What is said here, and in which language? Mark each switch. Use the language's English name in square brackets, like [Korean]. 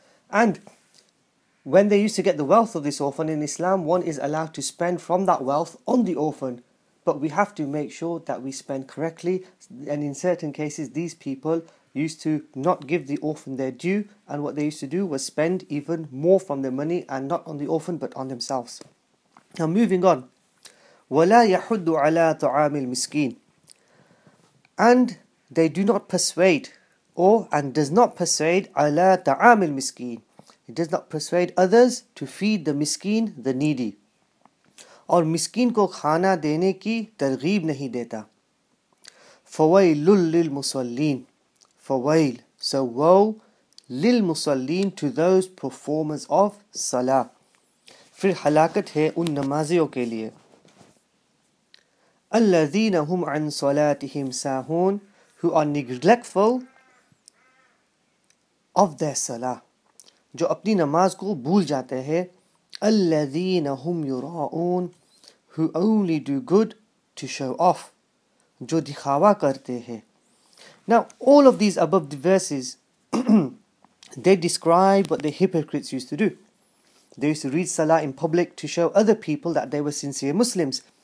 [English] And when they used to get the wealth of this orphan, in Islam one is allowed to spend from that wealth on the orphan, but we have to make sure that we spend correctly. And in certain cases, these people used to not give the orphan their due, and what they used to do was spend even more from their money, and not on the orphan but on themselves. Now moving on, [Arabic] وَلَا يَحُدُّ عَلَىٰ طَعَامِ الْمِسْكِينِ. [English] And they do not persuade, or and does not persuade, [Arabic] عَلَىٰ طَعَامِ الْمِسْكِينِ. [English] It does not persuade others to feed the miskeen, the needy. [Urdu] اور مسکین کو کھانا دینے کی ترغیب نہیں دیتا. [Arabic] فَوَيْلُ لِلْمُصَلِّينَ. [English] فَوَيْل, so woe, لِلْمُصَلِّينَ, to those performers of salah. [Urdu] پھر ہلاکت ہے ان نمازیوں کے لیے. [Arabic] الَّذِينَ هُمْ عَنْ صَلَاتِهِمْ سَاهُونَ, [English] who are neglectful of their salah, [Urdu] جو اپنی نماز کو بھول جاتے ہیں. [Arabic] الَّذِينَ هُمْ يُرَاؤُونَ, [English] who only do good to show off, [Urdu] جو دکھاوا کرتے ہیں. [English] Now, all of these above verses, they describe what the hypocrites used to do. They used to read salah in public to show other people that they were sincere Muslims.